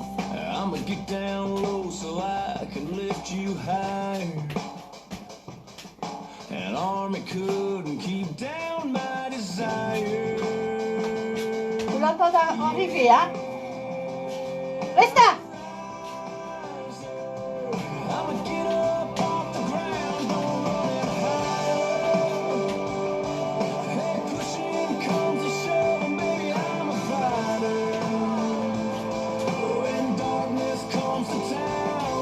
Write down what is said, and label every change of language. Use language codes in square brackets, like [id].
[en] I'ma get down low so I can lift you higher. An army couldn't keep down my desire. [fr] Vous l'entendez arriver, hein? Resta. [en] I'ma get up off the ground, don't run and hide. Hey, pushing comes to shove, baby, I'm a fighter. When darkness comes to town,